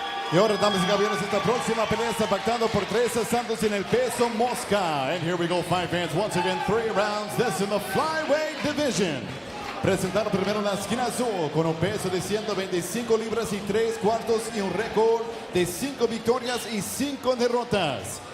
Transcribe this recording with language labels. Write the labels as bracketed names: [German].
[Spanish] Y ahora, damas y caballeros, esta próxima pelea está pactado por 3 asaltos en el peso mosca. [English] And here we go, fight fans, once again, 3 rounds. This in the flyweight division. [Spanish] Presentado primero en la esquina azul con un peso de 125 libras y 3 cuartos y un récord de 5 victorias y 5 derrotas.